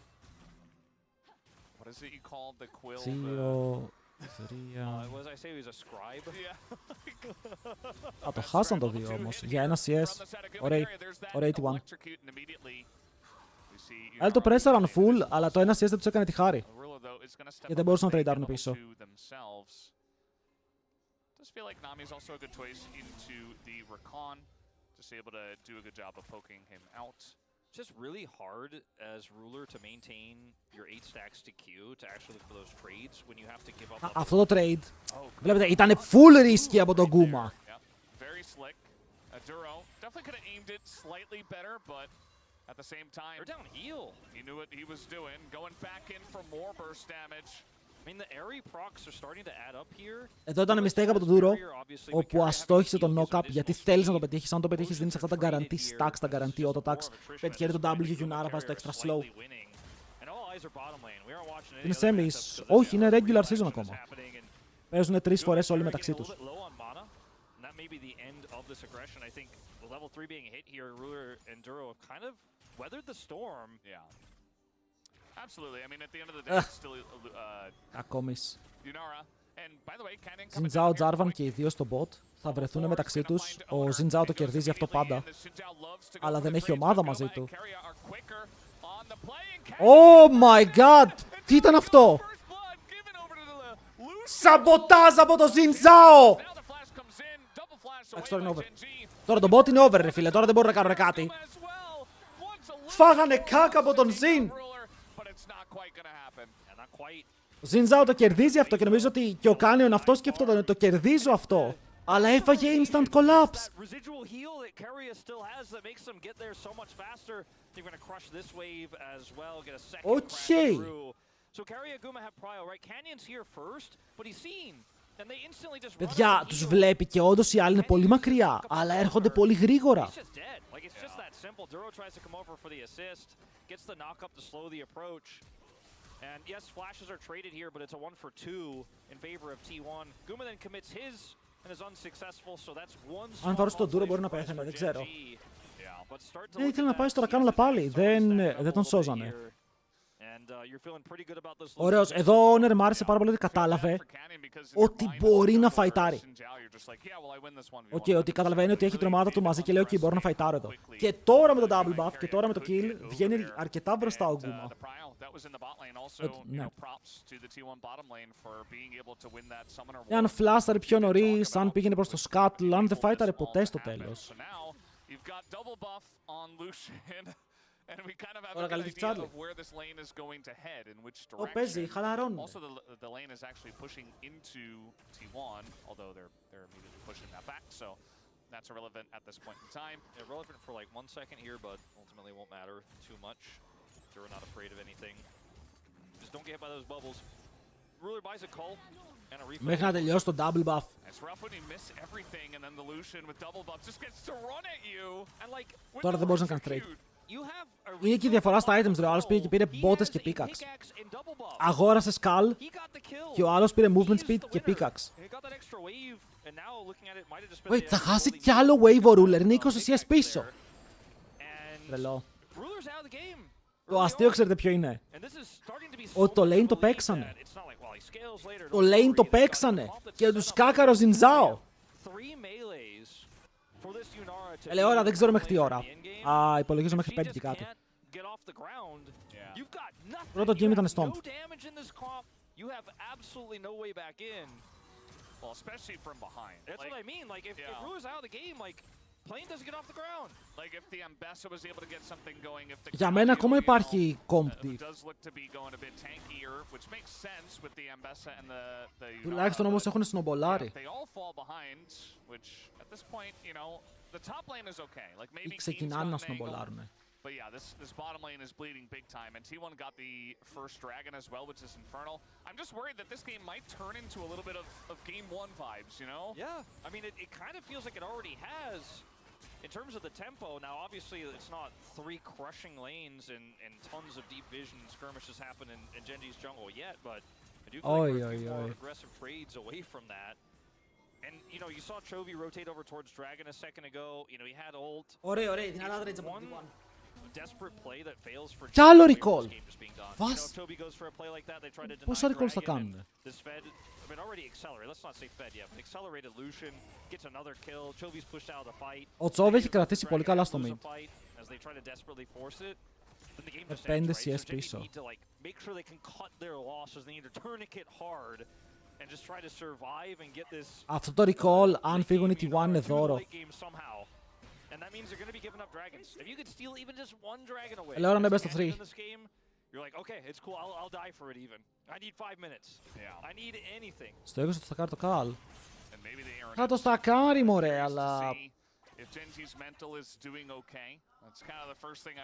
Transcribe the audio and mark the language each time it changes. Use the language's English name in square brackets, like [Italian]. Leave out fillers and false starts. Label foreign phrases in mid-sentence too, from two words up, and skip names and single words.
[English] What is it you called the Quill? 2, 3. What did I say? He was a scribe? Yeah. [Greek] Α, το χάσαν το 2 όμως. Για ένα CS. Ωραία 81. Έλα το [English] pressure full, [Greek] αλλά το ένα CS δεν τους έκανε τη χάρη. Και δεν μπορούσαν να τρέιντάρουν πίσω. [English] Does feel like Nami is also a good choice into the Recon, just able to do a good job of poking him out. It's just really hard as ruler to maintain your 8 stacks to Q to actually look for those trades when you have to give up. [Greek] Αυτό το trade, βλέπετε, ήταν [English] full risky [Greek] από τον Guma. [English] Very slick. Duro definitely could have aimed it slightly better, but at the same time, They're down heal. he knew what he was doing, going back in for more burst damage. I mean, the airy procs are starting to add up here. [Greek] Εδώ ήταν mistake από τον Duro, όπου αστόχησε τον knock-up, γιατί θέλεις να το πετύχεις. Αν το πετύχεις, δίνεις αυτά τα [English] guarantee stacks, [Greek] τα [English] guarantee auto attacks. [Greek] Πετυχαίνει τον W, Yunara βάζει το [English] extra slow. [Greek] Είναι semis. Όχι, είναι [English] regular season [Greek] ακόμα. Παίζουν 3 φορές όλοι μεταξύ τους. [English] Absolutely. I mean, at the end of the day, it's still [Greek] Ακόμης. Yunara. [English] And by the way, Canyon [Greek] Xin Zhao, Jarvan και οι δύο στο bot θα βρεθούν μεταξύ τους. Ο Xin Zhao το κερδίζει αυτό πάντα. Αλλά δεν έχει ομάδα μαζί του. [English] Oh my god! [Greek] Τι ήταν αυτό! Σαμποτάζ από το Xin Zhao! Εντάξει, τώρα είναι over. Τώρα το bot είναι over, ρε φίλε. Τώρα δεν μπορούν να κάνουν κάτι. Φάγανε κάκ από τον Xin! Ο Xin Zhao το κερδίζει αυτό και νομίζω ότι και ο Canyon αυτό σκέφτονταν ότι το κερδίζω αυτό. Αλλά έφαγε [English] instant collapse. [Greek] Okay. Παιδιά, τους βλέπει και όντως οι άλλοι είναι πολύ μακριά, αλλά έρχονται πολύ γρήγορα. [English] And yes, flashes are traded here, but it's a 1 for 2 in favor of T1. Guma then commits his and is unsuccessful, so that's one. [Greek] Αν βάρω στον Duro μπορεί να πέθανε, δεν ξέρω. Ήθελε να πάει στο Ρακάνουλα πάλι, δεν τον σώζανε. Ωραίος, εδώ ο Owner μ' άρεσε πάρα πολύ ότι κατάλαβε ότι μπορεί να φαϊτάρει. Ότι καταλαβαίνει ότι έχει την ομάδα του μαζί και λέει: OK, μπορώ να φαϊτάρω εδώ. Και τώρα με το [English] double buff [Greek] και τώρα με το kill βγαίνει αρκετά μπροστά ο Guma. Εάν φλάσταρε πιο νωρίς, αν πήγαινε προς το Scuttle, αν δεν φάιταρε ποτέ στο τέλος. Τώρα καλή Τσάρλι. Ω, παίζει, χαλαρώνει. [English] That's irrelevant at this point in time. Irrelevant for like 1 second here, but ultimately won't matter too much. They're not afraid of anything. Just don't get hit by those bubbles. Ruler buys a cull and a refill. [Greek] Μέχρι να τελειώσει το [English] double buff. It's rough when you miss everything and then the Lucian with double buff just gets to run at you. And like [Greek] τώρα δεν μπορείς να κάνεις trade. Είναι και η διαφορά στα items, ρε. Ο άλλος πήγε και πήρε bottes και pickaxe. Αγόρασε skull και ο άλλος πήρε [English] movement speed [Greek] και pickaxe. Wait, θα χάσει κι άλλο wave ο Ruler. Είναι 20 CS πίσω. Τρελό. Το αστείο ξέρετε ποιο είναι? Ότι το lane το παίξανε. Το lane το παίξανε και τους κάκαρο Ζινζάο. Λέει ώρα, δεν ξέρω μέχρι τι ώρα. Υπολογίζω μέχρι 5 και κάτι. Πρώτο game ήταν Στον. [English] Well, especially from behind. That's what I mean. Like, if Rua's out of the game, like, Plane doesn't get off the ground. Like, if the Ambessa was able to get something going, if the [Greek] Για μένα ακόμα υπάρχει [English] comp diff. does look to be going a bit tankier, which makes sense with the Ambessa and the [Greek] Τουλάχιστον όμως έχουν σνομπολάρει. [English] They all fall behind, which at this point, you know, the top lane is okay. Like maybe [Greek] Ξεκινάνε να σνομπολάρουν. [English] But yeah, this bottom lane is bleeding big time, and T1 got the first dragon as well, which is Infernal. I'm just worried that this game might turn into a little bit of Game 1 vibes, you know? Yeah, I mean, it kind of feels like it already has. In terms of the tempo, now obviously it's not 3 crushing lanes and tons of deep vision skirmishes happen in Gen.G's jungle yet, but I do feel like we're a few more aggressive trades away from that. And, you know, you saw Chovy rotate over towards Dragon a second ago. You know, he had ult. [Greek] Ωραίο, δυνατά trades από την T1. [English] Desperate play that fails for [Greek] Κι άλλο recall. Βας. Πόσα recalls θα κάνουν? [English] This fed, I mean, already accelerated. Let's not say fed yet, but accelerated Lucian gets another kill. Chovy's pushed out of the fight. [Greek] Ο Τσόβ έχει κρατήσει πολύ καλά στο mid. [English] As they try to desperately force it. Then the game just [Greek] 5 [English] ends, right? [Greek] CS [English] So Gen.G [Greek] πίσω. [English] need to like make sure they can cut their losses. They need to tourniquet hard and just try to survive and get this. [Greek] Αυτό το recall, αν φύγουν οι T1 είναι δώρο. [English] And that means they're going to be giving up dragons. If you could steal even just one dragon away, [Greek] Λέω είναι [English] best of 3. in this game, you're like, okay, it's cool. I'll die for it even. I need 5 minutes. Yeah. I need anything. [Greek] Στο 20 το θα κάνει το Καλ. [English] And maybe they are [Greek] Θα το στακάρει μωρέ, αλλά [English] if Gen.G's mental is doing okay. That's kind of the first thing I